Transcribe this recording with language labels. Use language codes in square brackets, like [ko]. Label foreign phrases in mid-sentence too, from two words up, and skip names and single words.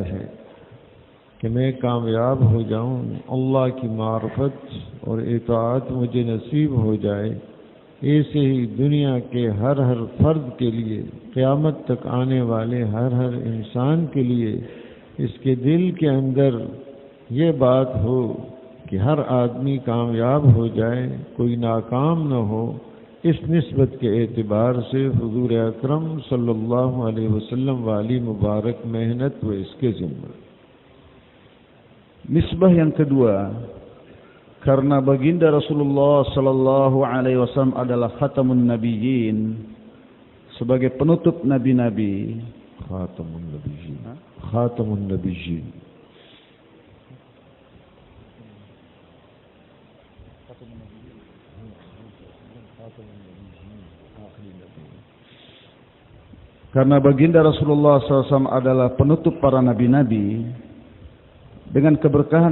[ur] ہے کہ میں کامیاب ہو جاؤں، اللہ کی معرفت اور اطاعت مجھے نصیب ہو جائے، ایسے ہی دنیا کے ہر ہر فرد کے لیے، قیامت تک آنے والے ہر ہر انسان کے لیے اس کے دل کے اندر یہ بات ہو کہ ہر آدمی کامیاب ہو جائے، کوئی ناکام نہ ہو. اس نسبت کے اعتبار سے حضور اکرم [ar] صلى الله عليه وسلم [ur] والی مبارک محنت و اس کے ذمہ. [id] Nisbah yang kedua, karena baginda Rasulullah [ar] صلى الله عليه وسلم [id] adalah [ar] خاتم النبيين, [id] sebagai penutup nabi-nabi. [ar] خاتم النبيين. خاتم النبيين. [id] Karena baginda Rasulullah SAW adalah penutup para nabi-nabi, dengan keberkahan